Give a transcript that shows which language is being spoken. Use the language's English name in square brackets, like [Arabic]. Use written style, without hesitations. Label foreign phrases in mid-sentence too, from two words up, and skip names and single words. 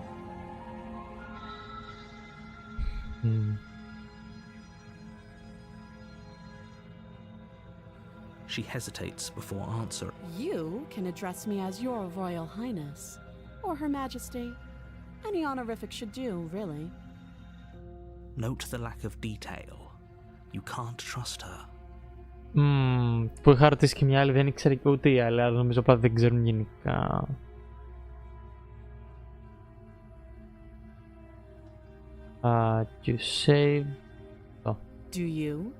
[English] She hesitates before answering. You can address me as Your Royal Highness, or Her Majesty. Any honorific should do, really. Note the lack of detail. You can't trust her. [Greek] Που είχα ρωτήσει και μια άλλη, δεν ήξερε και ούτε η άλλη, αλλά νομίζω πάντα δεν ξέρουν γενικά. [English] You save. Do you?